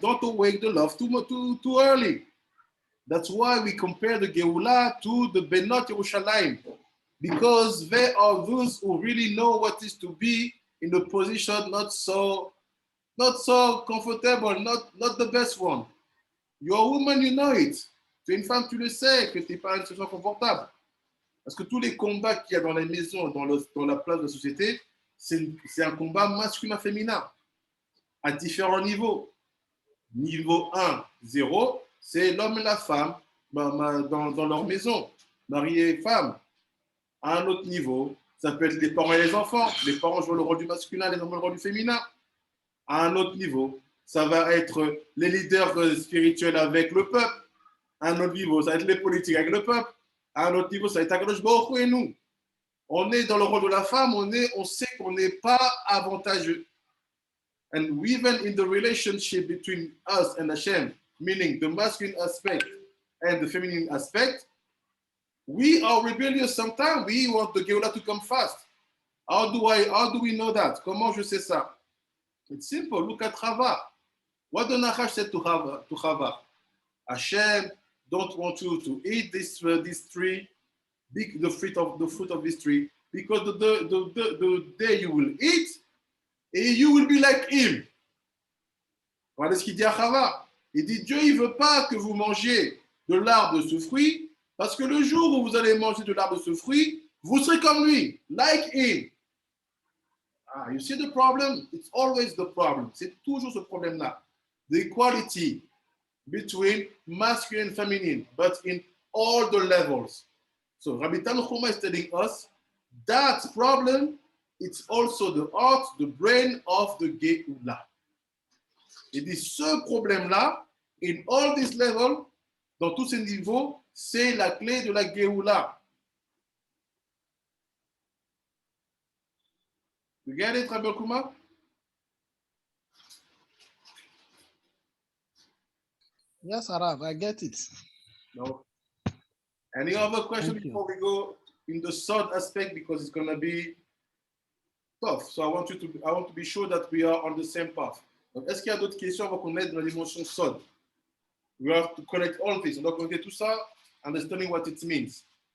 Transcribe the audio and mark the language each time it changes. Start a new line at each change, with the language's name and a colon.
English: Don't awake the love too early. That's why we compare the Geula to the Benot Yerushalayim, because they are those who really know what is to be in the position not so comfortable, not the best one. You're a woman, you know it.
French: Tu es une femme, tu le sais, que tu n'es pas une situation confortable. Parce que tous les combats qu'il y a dans les maisons, dans la place de la société, c'est un combat masculin-féminin, à différents niveaux. Niveau 1, 0, c'est l'homme et la femme dans leur maison, mari et femme. À un autre niveau, ça peut être les parents et les enfants. Les parents jouent le rôle du masculin, les enfants le rôle du féminin. À un autre niveau, ça va être les leaders spirituels avec le peuple. À un autre niveau, ça va être les politiques avec le peuple. À un autre niveau, ça va être Akadosh Baruch Hu et nous. On est dans le rôle de la femme, on sait qu'on n'est pas avantageux.
English: And even in the relationship between us and Hashem, meaning the masculine aspect and the feminine aspect, we are rebellious sometimes. We want the Geulah to come fast. How do we know that?
French: Comment je sais ça?
English: It's simple. Look at Chava. What the Nachash said to Chava? Hashem don't want you to eat this tree, the fruit of this tree, because the day you will eat, you will be like him.
French: Voilà ce qu'il dit à Chava. Il dit, Dieu, il ne veut pas que vous mangiez de l'arbre de ce fruit, parce que le jour où vous allez manger de l'arbre de ce fruit, vous serez comme lui,
English: like him. Ah, you see the problem? It's always the problem.
French: C'est toujours ce problème-là.
English: The equality between masculine and feminine, but in all the levels. So Rabbi Tanchuma is telling us that problem, it's also the heart, the brain of the Geula.
French: Il dit ce problème-là,
English: in all these levels,
French: dans tous ces niveaux, c'est la clé de la Geula.
English: You get it, Rabbi Kuma? Yes, Arav, I get it. No. Any other question before we go in the third aspect, because it's going to be tough. So I want to be sure that we are on the same path.
French: Donc, est-ce qu'il y a d'autres questions avant qu'on aide dans la dimension sod?
English: We have to connect all this.
French: On doit connecter tout ça,
English: understanding what it means.